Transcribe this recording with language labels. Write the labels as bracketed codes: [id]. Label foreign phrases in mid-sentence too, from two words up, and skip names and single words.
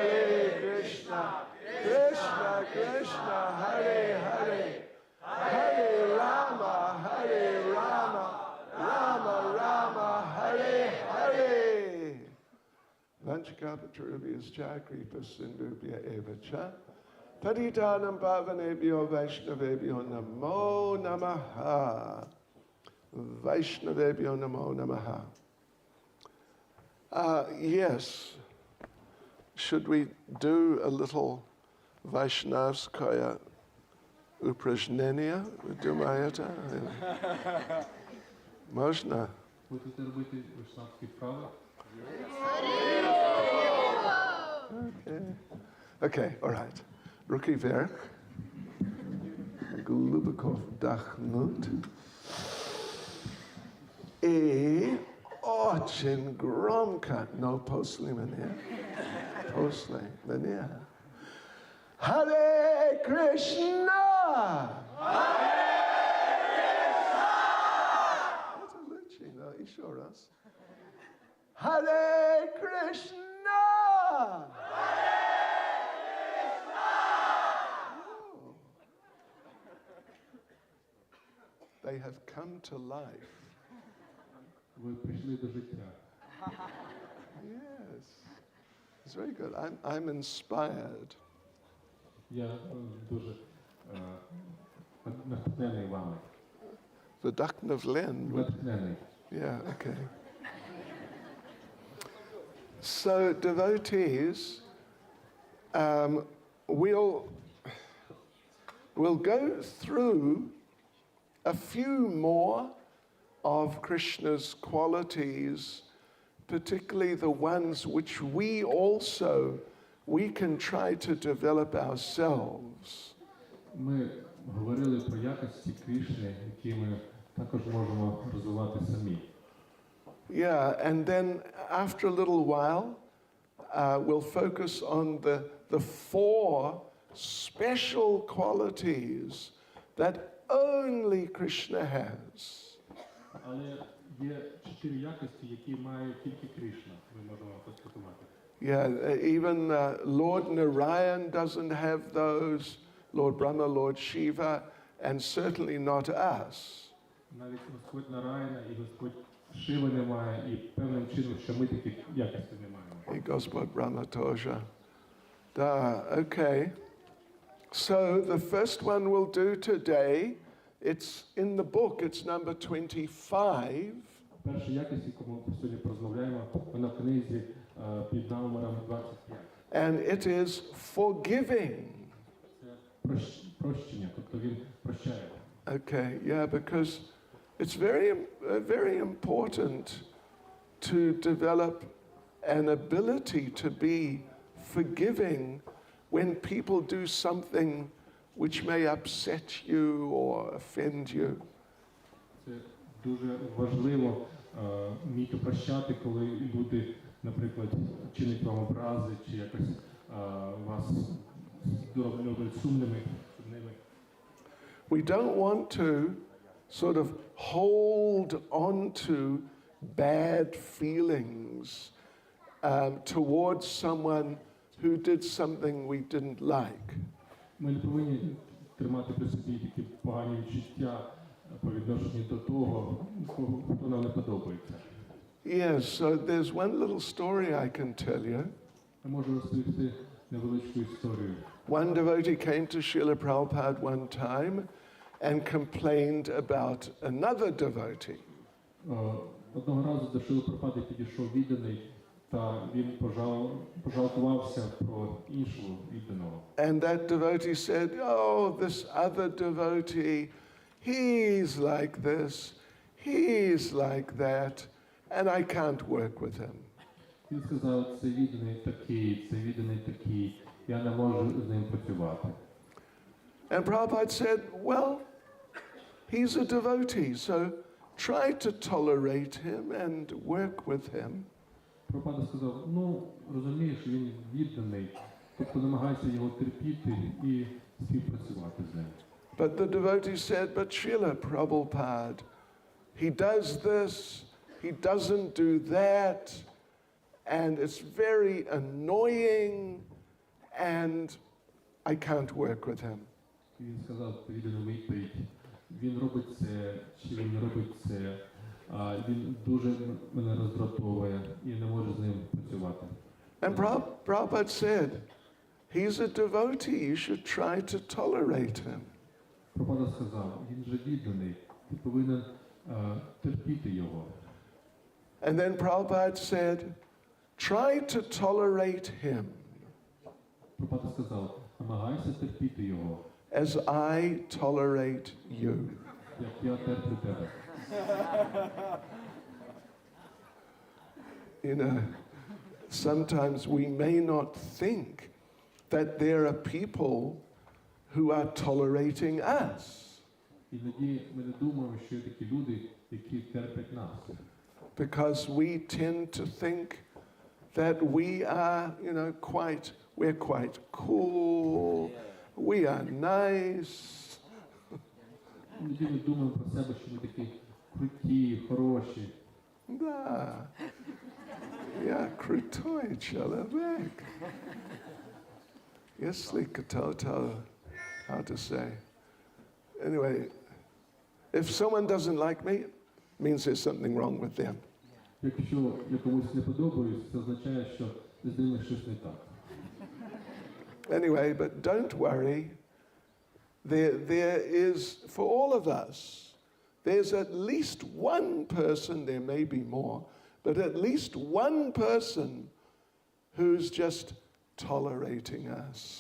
[sa] Krishna Krishna, Hare Hare, Hare Rama, Rama Rama, Hare Hare. Vanchakapatarubhyascha kripa sindhubhya eva cha. Patitanam pavanebhyo vaishnavebhyo namo namaha. Vaishnavebhyo namo namaha. [en] Yes. Should we do a little [ru] Вайшнавская упражнения? [en] Dumayata? [ru] Можно? [uk] Будете робити вайшнавські вправи? [en] Okay, all right. [ru] Руки вверх. Глубоко вдохнуть. И очень громко, но после меня. После меня. [sa] Hare Krishna! Hare Krishna! [ru] Это лучше, но еще раз. [sa] Hare Krishna! Hare Krishna! [en] Oh. They have come to life. [uk] Ви прийшли до життя. [en] Yes. It's very good. I'm inspired. [uk] Я дуже натхнений вами. [ru] Вдохновлен. [uk] Натхнений. [en] Yeah, okay. So devotees, we'll go through a few more of Krishna's qualities, particularly the ones which we can try to develop ourselves. [uk] Ми говорили про якості Кришни, які ми також можемо розвивати самі. [en] Yeah, and then after a little while, we'll focus on the four special qualities that only Krishna has. [uk] Але є 4 якості, які має тільки Кришна. Ми можемо констатувати. [en] Yeah, even Lord Narayan doesn't have those, Lord Brahma, Lord Shiva, and certainly not us. [uk] Навіть Господь Нараяна і Господь Шива немає, і певним чином, що ми таких якостей не маємо. [ru] И Господь Brahma тоже. [en] Da, okay. So the first one we'll do today, it's in the book, it's number 25. [uk] Перша якість, яку ми сьогодні порозмовляємо, вона в книзі під номером 25. [en] And it is forgiving. [uk] Це прощення, тобто він прощає. [en] Okay, yeah, because it's very important to develop an ability to be forgiving when people do something which may upset you or offend you. [uk] Це дуже важливо вміти прощати, коли люди, наприклад, чинять вам образи чи якось вас роблять сумними. [en] We don't want to sort of hold on to bad feelings towards someone who did something we didn't like. [uk] Ми не повинні тримати при собі такі погані відчуття по відношенню до того, хто нам не подобається. [en] Yes, so there's one little story I can tell you. [uk] Я можу розповісти невеличку історію. [en] One devotee came to Srila Prabhupada one time and complained about another devotee. [uk] Одного разу до Шрили Прабхупади підійшов відданий, та він пожалкувався про іншого відданого. [en] And that devotee said, oh, this other devotee, he's like this, he's like that, and I can't work with him. [uk] Він сказав, це відданий такий, я не можу з ним працювати. [en] And Prabhupada said, well, he's a devotee, so try to tolerate him and work with him. [uk] Прабхупада сказав, розумієш, він відданий, тобто намагайся його терпіти і співпрацювати з ним. [en] But the devotee said, but Srila Prabhupada, he does this, he doesn't do that, and it's very annoying, and I can't work with him. [uk] Він сказав віддану відповідь, він робить це, чи він робить це, він дуже мене роздратовує і не можу з ним працювати. [en] And Prabhupada said, he's a devotee, you should try to tolerate him. [uk] Прабхупада сказав, він же відданий, ти повинен терпіти його. [en] And then Prabhupada said, try to tolerate him [uk] Прабхупада сказав, намагайся терпіти його, [en] as I tolerate you. [uk] як я терплю тебе. [en] You know, sometimes we may not think that there are people who are tolerating us, [uk] Іноді ми не думаємо, що є такі люди, які терплять нас. [en] because we tend to think that we are, we're quite cool, we are nice. [uk] Іноді ми думаємо про себе, що ми такі круті, хороші. [ru] Да. Я крутой человек. Если кто-то, [en] how to say. Anyway, if someone doesn't like me, it means there's something wrong with them. [uk] Якщо я комусь не подобаюсь, це означає, що з ними щось не так. [en] Anyway, but don't worry. There is, for all of us, there's at least one person, there may be more, but at least one person who's just tolerating us.